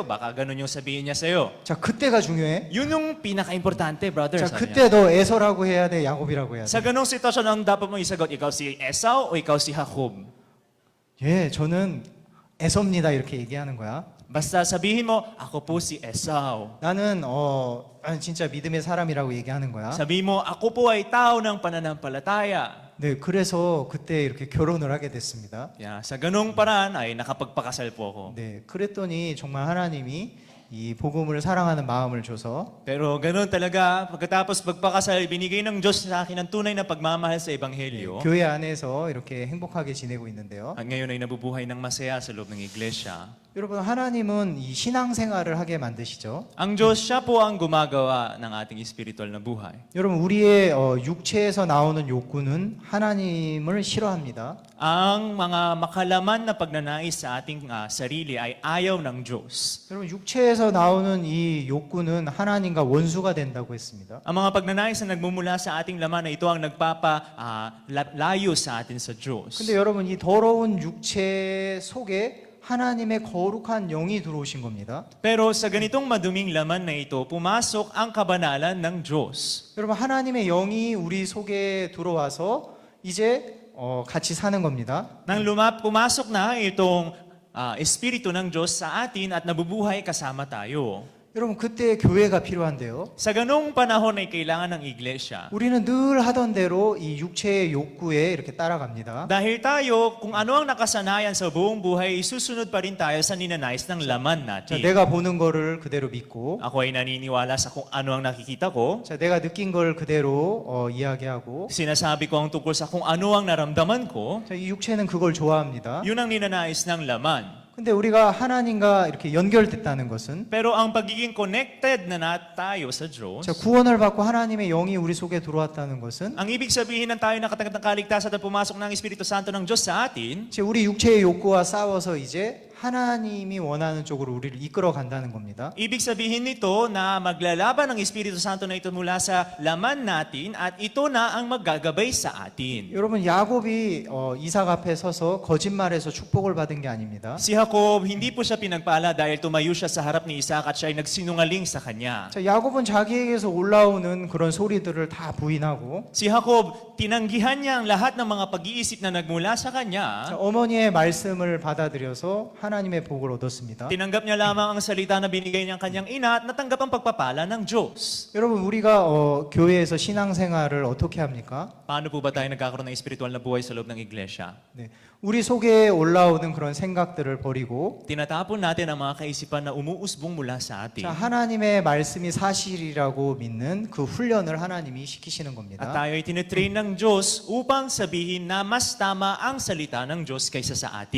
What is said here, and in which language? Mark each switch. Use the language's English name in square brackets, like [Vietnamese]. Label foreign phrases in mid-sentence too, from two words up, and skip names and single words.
[Filipino] Baka ganun yung sabihin niya sa'yo. [Korean] 자, 그때가 중요해. [Filipino] Yun yung pinaka-importante, brother. [Korean] 자, [Filipino] sabi [Korean] 그때 [Filipino] niya. [Korean] 너 에서라고 해야 돼, 야곱이라고 해야 돼. [Filipino] Sa ganung sitwasyon, ang dapat mong isagot, ikaw si Esau o ikaw si Jacob? [Korean] 예, 저는 에서입니다. 이렇게 얘기하는 거야. [Filipino] Basta sabihin mo, ako po si Esau. [Korean] 나는 진짜 믿음의 사람이라고 얘기하는 거야. [Filipino] Sabihin mo, ako po ay tao ng pananampalataya. [Korean] 네, 그래서 그때 이렇게 결혼을 하게 됐습니다. [Filipino] Yeah, sa ganung paraan ay nakapagpakasal po ako. [Korean] 네, 그랬더니 정말 하나님이 이 복음을 사랑하는 마음을 줘서 [Filipino] Pero ganun talaga, pagkatapos magpakasal, binigay ng Diyos sa akin ang tunay na pagmamahal sa Ebanghelyo. [Korean] 교회 안에서 이렇게 행복하게 지내고 있는데요. [Filipino] At ngayon ay nabubuhay ng masaya sa loob ng iglesia. [Korean] 여러분, 하나님은 이 신앙생활을 하게 만드시죠. [Filipino] Ang Diyos, siya po ang gumagawa ng ating spiritual na buhay. [Korean] 여러분, 우리의 육체에서 나오는 욕구는 하나님을 싫어합니다. [Filipino] Ang mga makalaman na pagnanais sa ating sarili ay ayaw ng Diyos. [Korean] 여러분, 육체에서 나오는 이 욕구는 하나님과 원수가 된다고 했습니다. [Filipino] Ang mga pagnanais na nagmumula sa ating laman na ito ang nagpapalayo sa atin sa Diyos. [Korean] 근데 여러분, 이 더러운 육체 속에 하나님의 거룩한 영이 들어오신 겁니다. [Filipino] Pero sa ganitong maduming laman na ito, pumasok ang kabanalan ng Diyos. [Korean] 여러분, 하나님의 영이 우리 속에 들어와서 이제 같이 사는 겁니다. [Filipino] Nang pumasok na itong Espiritu ng Diyos sa atin at nabubuhay kasama tayo. [Korean] 여러분, 그때 교회가 필요한데요. [Filipino] Sa ganung panahon ay kailangan ng iglesia. [Korean] 우리는 늘 하던 대로 이 육체의 욕구에 이렇게 따라갑니다. [Filipino] Dahil tayo, kung ano ang nakasanayan sa buong buhay, susunod pa rin tayo sa ninanais ng laman [Korean] 자, [Filipino] natin. [Korean] 내가 보는 거를 그대로 믿고, [Filipino] Ako ay naniniwala sa kung ano ang nakikita ko. [Korean] 자, 내가 느낀 걸 그대로 이야기하고, [Filipino] Sinasabi ko ang tungkol sa kung ano ang naramdaman ko. [Korean] 자, 이 육체는 그걸 좋아합니다. [Filipino] Yun ang ninanais ng laman. [Korean] 근데 우리가 하나님과 이렇게 연결됐다는 것은, [Filipino] Pero ang pagiging connected na tayo sa Diyos, [Korean] 자, 구원을 받고 하나님의 영이 우리 속에 들어왔다는 것은, [Filipino] ang ibig sabihin ng tayo nakatanggap ng kaligtasan at pumasok ng Espiritu Santo ng Diyos sa atin, [Korean] 이제 우리 육체의 욕구와 싸워서 이제 하나님이 원하는 쪽으로 우리를 이끌어 간다는 겁니다. [Filipino] ibig sabihin nito na maglalaban ang Espiritu Santo na ito mula sa laman natin at ito na ang maggagabay sa atin. [Korean] 여러분, 야곱이 이삭 앞에 서서 거짓말해서 축복을 받은 게 아닙니다. [Filipino] Si Jacob, hindi po siya pinagpala dahil tumayo siya sa harap ni Isaac at siya ay nagsinungaling sa kanya. [Korean] 자, 야곱은 자기에게서 올라오는 그런 소리들을 다 부인하고, [Filipino] Si Jacob, tinanggihan niya ang lahat ng mga pag-iisip na nagmula sa [Korean] 자, [Filipino] kanya. [Korean] 어머니의 말씀을 받아들여서 하나님의 복을 얻었습니다. [Filipino] Tinanggap niya lamang ang salita na binigay niyang kanyang ina at natanggap ang pagpapala ng Diyos. [Korean] 여러분, 우리가 교회에서 신앙생활을 어떻게 합니까? [Filipino] Paano po ba tayo nagkakaroon ng espiritual na buhay sa loob ng iglesia? [Korean] 네, 우리 속에 올라오는 그런 생각들을 버리고, [Filipino] Tinatapon natin ang mga kaisipan na umuusbong mula sa atin. [Korean] 자, 하나님의 말씀이 사실이라고 믿는 그 훈련을 하나님이 시키시는 [Filipino] At [Korean] 겁니다. [Filipino] tayo ay tinetrain ng Diyos upang sabihin na mas tama ang salita ng Diyos kaysa sa atin.